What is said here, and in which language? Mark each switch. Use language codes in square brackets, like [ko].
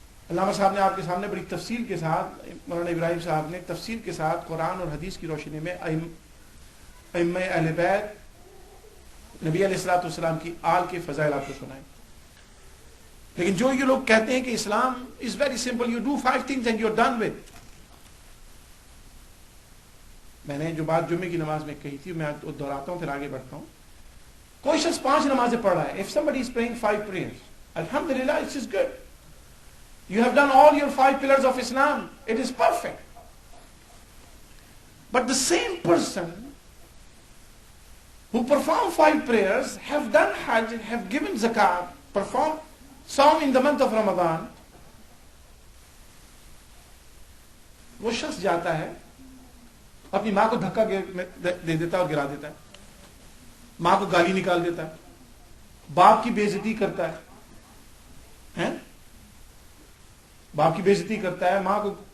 [ur] علامہ صاحب نے آپ کے سامنے بڑی تفصیل کے ساتھ، مولانا ابراہیم صاحب نے تفصیل کے ساتھ قرآن اور حدیث کی روشنی میں ائمہ اہل بیت، نبی علیہ الصلوۃ والسلام کی آل کے فضائل آپ کو سنائے. لیکن جو یہ لوگ کہتے ہیں کہ اسلام [en] Is very simple, you do 5 things and you are done with. [ur] میں نے جو بات جمعے کی نماز میں کہی تھی میں دہراتا ہوں پھر آگے بڑھتا ہوں. کوئی شخص 5 نمازیں پڑھ رہا ہے، [en] if somebody is praying 5 prayers, alhamdulillah, it is good. You have done all your 5 pillars of Islam. It is perfect. But the same person who performed 5 prayers, have done Hajj, have given zakat, performed Sawm in the month of Ramadan, [ur] وہ شخص جاتا ہے اپنی ماں کو دھکا دے دیتا ہے اور گرا دیتا ہے، ماں کو گالی نکال دیتا ہے، باپ کی بے عزتی کرتا ہے، باپ کی بے عزتی کرتا ہے، ماں کو